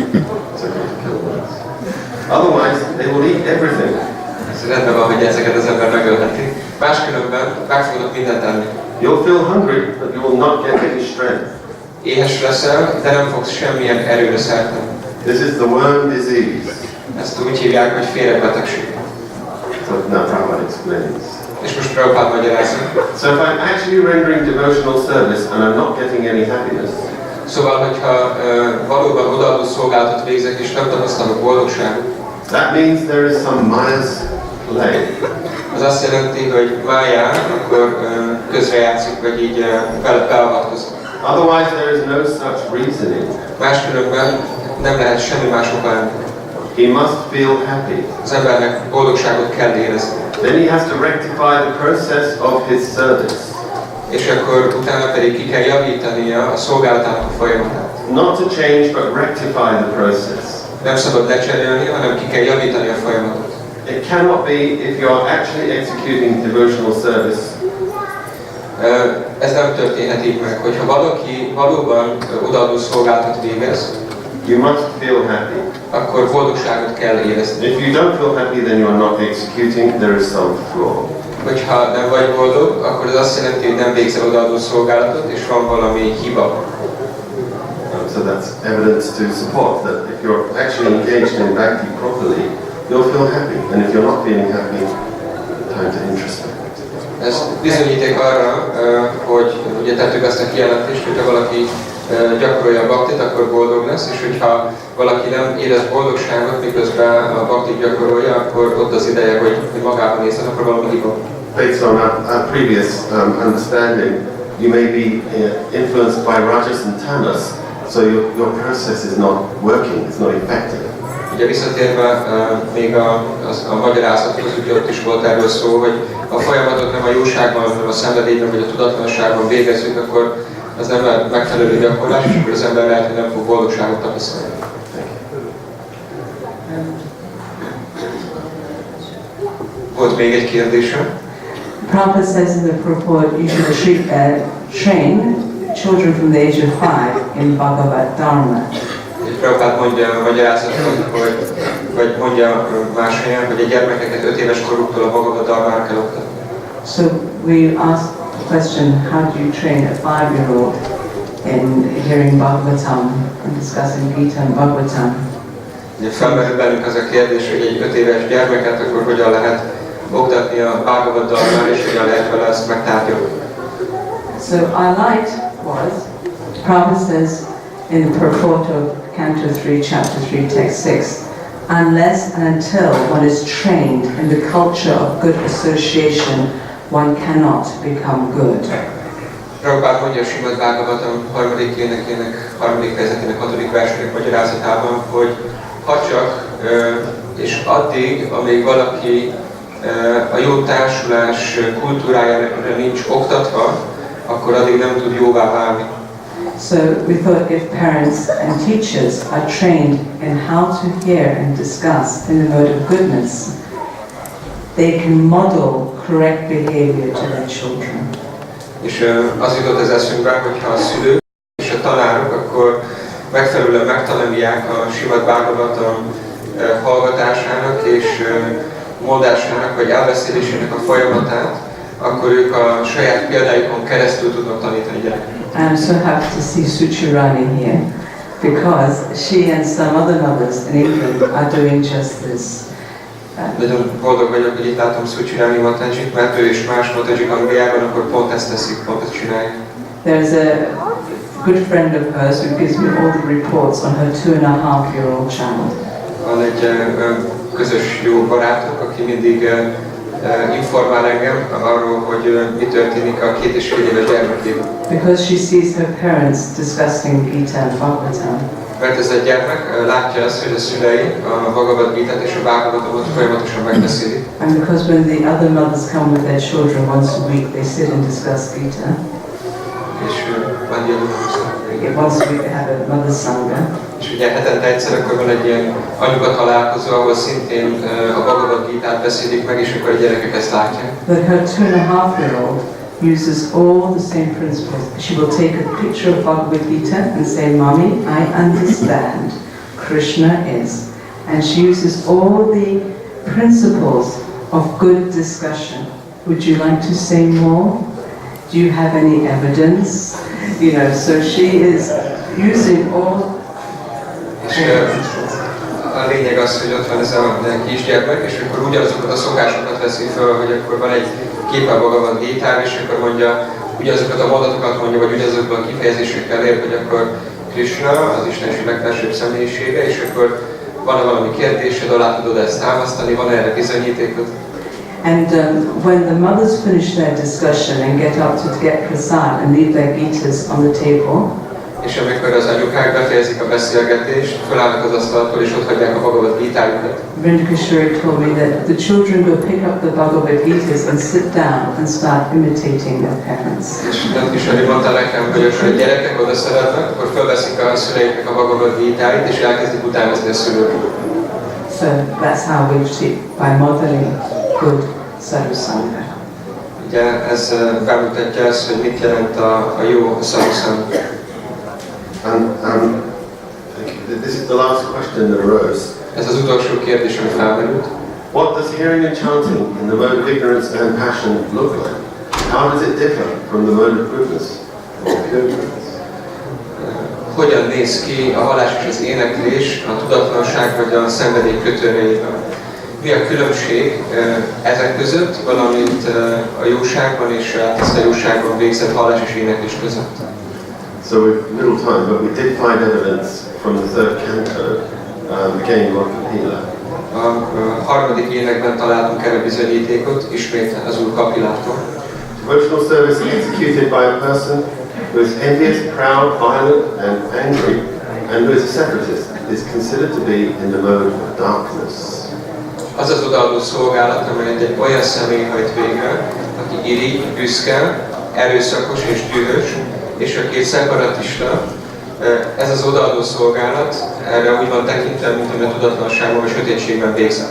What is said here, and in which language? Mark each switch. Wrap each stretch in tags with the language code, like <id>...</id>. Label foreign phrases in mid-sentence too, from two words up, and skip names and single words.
<en>Otherwise, they will eat everything.</en> <hu>Ez rendben van, hogy ezeket az ember megölheti. Máskülönben meg fognak mindent enni.</hu> <en>You'll feel hungry, but you will not get any strength.</en> <hu>Éhes leszel, de nem fogsz semmilyen erőre szert tenni.</hu> <en>This is the worm disease.</en> <hu>Ezt úgy hívják, hogy férgbetegség.</hu> <en>So now Prabhupada explains.</en> <hu>És most Prabhupada magyarázza.</hu> <en>So if I'm actually rendering devotional service and I'm not getting any happiness,</en> <hu>Szóval, hogyha valóban odaadó szolgálatot végzek és nem tapasztalok boldogságot,</hu> <en>that means there is some Maya's play.</en> <hu>Az azt jelenti, hogy májá, akkor közrejátszik, vagy így beavatkozik.</hu> <en>Otherwise there is no such reasoning.</en> <hu>Máskülönben nem lehet semmi más oka ennek.</hu> <en>He must feel happy.</en> <hu>Az embernek boldogságot kell érezni.</hu> <en>Then he has to rectify the process of his service.</en> <hu>És akkor utána pedig ki kell javítania a szolgálatának a folyamatát.</hu> <en>Not to change, but rectify the process.</en> <hu>Nem szabad lecserélni, hanem ki kell javítani a folyamatot.</hu> <en>It cannot be if you are actually executing devotional service.</en> <hu>Ez nem történhet így meg, hogyha valaki valóban odaadó szolgálatot végez,</hu> <en>You must feel happy.</en> <hu>akkor boldogságot kell érezni.</hu> <en>If you don't feel happy, then you are not executing. There is some flaw.</en> <hu>Hogyha nem vagy boldog, akkor ez azt jelenti, hogy nem végzel odaadó szolgálatot, és van valami hiba.</hu> <en>So that's evidence to support that if you're actually engaged in bhakti properly, you'll feel happy. And if you're not feeling happy, time to introspect.</en> <hu>Ez bizonyíték arra, hogy ugye tettük azt a kijelentést, hogyha valaki gyakorolja a bhaktit, akkor boldog lesz, és hogyha valaki nem érez boldogságot, miközben a bhaktit gyakorolja, akkor ott az ideje, hogy magában nézzen, akkor valami hiba.</hu> <en>Based on our previous understanding, you may be influenced by rajas and tamas, so your process is not working, it's not effective.</en> <hu>Ugye visszatérve még a magyarázathoz, ugye ott is volt erről szó, hogy a folyamatot nem a jóságban, hanem a szenvedélyben vagy a tudatlanságban végezzük, akkor ez nem megfelelő gyakorlás, és akkor az ember lehet, hogy nem fog boldogságot tapasztalni. Volt még egy kérdésem.</hu> <en>Prabhupada says in the purport you should train children from the age of 5 in Bhagavad Dharma.</en> <hu>Prabhupád mondja a magyarázatban, vagy mondja más helyen, hogy a gyermekeket 5 éves koruktól a Bhagavad Dharmára kell oktatni.</hu> <en>So we asked the question, how do you train a 5-year-old in hearing Bhagavatam and discussing Gita and Bhagavatam?</en> <hu>Ugye felmerül bennünk az a kérdés, hogy egy 5 éves gyermeket akkor hogyan lehet oktatni a Bhagavad Dharmára, és hogyan lehet vele ezt megtárgyalni.</hu> <en>So our light was, Prabhupada says in the purport of Canto 3, Chapter 3, Text 6, unless and until one is trained in the culture of good association, one cannot become good.</en> <hu>Prabhupád mondja a Srimad Bhagavatam 3. énekének, 3. fejezetének 6. versének magyarázatában, hogy ha csak és addig, amíg valaki a jó társulás kultúrájára nincs oktatva, akkor addig nem tud jóvá válni.</hu> <en>So we thought if parents and teachers are trained in how to hear and discuss in the mode of goodness, they can model correct behavior to their children.</en> <hu>És az jutott az eszünkbe, hogyha a szülők és a tanárok akkor megfelelően megtanulják a Srimad Bhagavatam hallgatásának és mondásának vagy elbeszélésének a folyamatát, akkor ők a saját példáikon keresztül tudnak tanítani gyerekeket.</hu> <en>I'm so happy to see Suchirani here because she and some other mothers in England are doing just this.</en> <hu>Nagyon boldog vagyok, hogy itt látom Suchirani Matajit, mert ő és más Matajik Angliában akkor pont ezt teszik, pont ezt csinálják.</hu> <en>There's a good friend of hers who gives me all the reports on her 2.5-year-old child.</en> <hu>Van egy közös jó barátunk, aki mindig informál engem arról, hogy mi történik a 2,5 éves gyermekében.</hu> <en>Because she sees her parents discussing Gita and Bhagavatam.</en> <hu>Mert ez a gyermek látja azt, hogy a szülei a Bhagavad Gitát és a Bhagavatamot folyamatosan megbeszélik.</hu> <en>And because when the other mothers come with their children once a week, they sit and discuss Gita.</en> <hu>És</hu> <en>Once a week they have a mother sangha.</en> <hu>És ugye hetente egyszer akkor van egy ilyen anyuka találkozó, ahol szintén a Bhagavad Gitát beszélik meg, és akkor a gyerekek ezt látják.</hu> <en>But her 2.5-year-old uses all the same principles. She will take a picture of Bhagavad Gita and say, Mommy, I understand Krishna is. And she uses all the principles of good discussion. Would you like to say more? Do you have any evidence? You know, so she is using all.</en> <hu>És a lényeg az, hogy ott van ez a kisgyermek, és akkor ugyanazokat a szokásokat veszi fel, hogy akkor van egy képe a Bhagavad Gitán, és akkor mondja, ugyanazokat a mondatokat mondja, vagy ugyanazokban a kifejezésekkel ér, hogy akkor Krishna, az Istenség legfelsőbb személyisége, és akkor van-e valami kérdésed, alá tudod ezt támasztani, van erre bizonyítékot?</hu> <en>And when the mothers finish their discussion and get up to get prasad and leave their gitas on the table,</en> <hu>és amikor az anyukák befejezik a beszélgetést, felállnak az asztaltól és ott hagyják a Bhagavad Gítájukat.</hu> <en>Vrindakeshwari told me that the children go pick up the Bhagavad Gitas and sit down and start imitating their parents.</en> <hu>És Nrsimha mondta nekem, hogy a gyerekek oda szaladnak, akkor felveszik a szüleiknek a Bhagavad Gítáit és elkezdik utánozni a szülőket.</hu> <en>So that's how we treat by modeling good sadhusanga.</en> <hu>Ugye ez bemutatja azt, hogy mit jelent a jó sadhusanga.</hu> <en>And this is the last question that arose.</en> <hu>Ez az utolsó kérdés, ami felmerült.</hu> <en>What does hearing and chanting in the mode of ignorance and passion look like? How does it differ from the mode of goodness or pure goodness?</en> <hu>Hogyan néz ki a hallás és az éneklés a tudatlanság vagy a szenvedély kötőreiben? Mi a különbség ezek között, valamint a jóságban és a tiszta jóságban végzett hallás és éneklés között?</hu> <en>So we've little time, but we did find evidence from the third canto, again, Kapila.</en> <hu>A harmadik énekben találtunk erre bizonyítékot, ismét az Úr Kapilától.</hu> <en>Devotional service executed by a person who is envious, proud, violent, and angry, and who is a separatist, is considered to be in the mode of darkness.</en> <hu>Az az odaadó szolgálat, amelyet egy olyan személy hajt végre, aki irigy, büszke, erőszakos és dühös, és aki egy szeparatista, ez az odaadó szolgálat, erre úgy van tekintve, mint ami a tudatlanságban vagy sötétségben végzett.</hu>